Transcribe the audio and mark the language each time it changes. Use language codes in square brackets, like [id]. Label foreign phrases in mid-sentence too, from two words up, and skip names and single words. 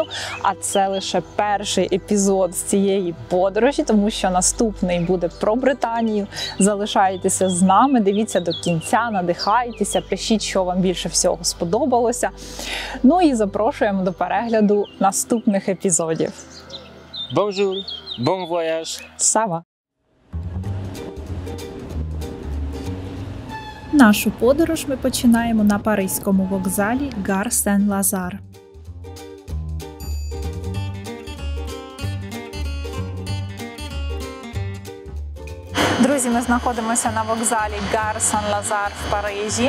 [uk] А це лише перший епізод з цієї подорожі, тому що наступний буде про Британію. Залишайтеся з нами, дивіться до кінця, надихайтеся, пишіть, що вам більше всього сподобалося. Ну і запрошуємо до перегляду наступних епізодів. [fr] Bonjour, bon voyage! Сава! [uk] Нашу подорож ми починаємо на паризькому вокзалі Гар Сен-Лазар. Друзі, ми знаходимося на вокзалі Гар Сен-Лазар в Парижі.